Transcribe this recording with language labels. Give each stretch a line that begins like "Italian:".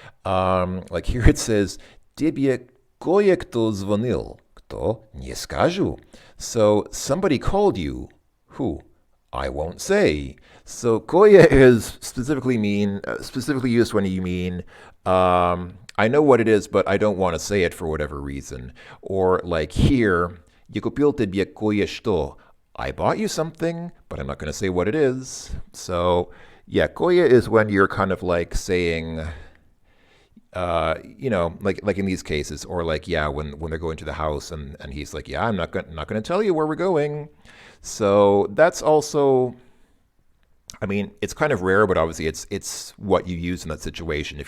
English: Like here it says,
Russian: тебе кое-кто звонил. Кто? Не скажу.
English: So somebody called you. Who? I won't say. So koye is specifically used when you mean, I know what it is, but I don't want to say it for whatever reason. Or like here,
Russian: я купил тебе кое-что.
English: I bought you something, but I'm not going to say what it is. So yeah, koye is when you're kind of like saying, like in these cases, or like, yeah, when they're going to the house and he's like, yeah, I'm not going to tell you where we're going. So that's also, I mean, it's kind of rare, but obviously it's what you use in that situation.